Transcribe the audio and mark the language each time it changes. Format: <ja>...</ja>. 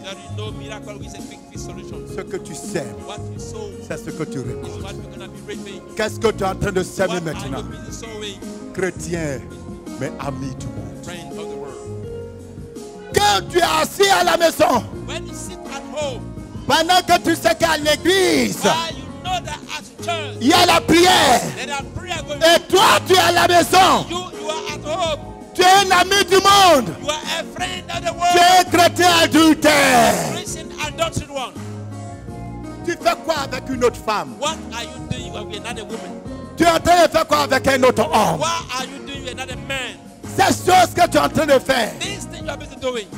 <en>There is no miracle with a quick fix solution.</en> <fr>Ce que tu sèmes,</fr> <en>What you sow</en> <fr>c'est ce que tu</fr> <en>is</en> <fr>récoltes.</fr> <en>what you're going to be reaping.</en> <fr>Qu'est-ce que tu es en train de sèmer</fr> <en>What are</en> <fr>maintenant?</fr> <en>you busy sowing?</en> <fr>Chrétien, mais ami du monde.</fr> <en>Friend of the world.</en> <fr>Quand tu es assis à la maison,</fr> <en>When you sit at home,</en> <fr>pendant que tu sais qu'à l'église,</fr> <en>you know that at church,</en> <fr>il y a la prière,</fr> <en>there are prayer going</en> <fr>et toi tu es à la maison,</fr> <en>You are at home.</en> <fr>tu es un ami du monde,</fr> <en>You are a friend of the</en> <fr>tu</fr> <en>world.</en> <fr>es un chrétien adultère.</fr> <en>Christian adultered one.</en> <fr>Tu fais quoi avec une autre femme?</fr> <en>What are you doing with another woman?</en> <fr>Tu es en train de faire quoi avec un autre homme?</fr> <en>What are you doing with another man?</en> <fr>Ces choses que tu es en train de faire,</fr> <en>These things you are busy doing.</en>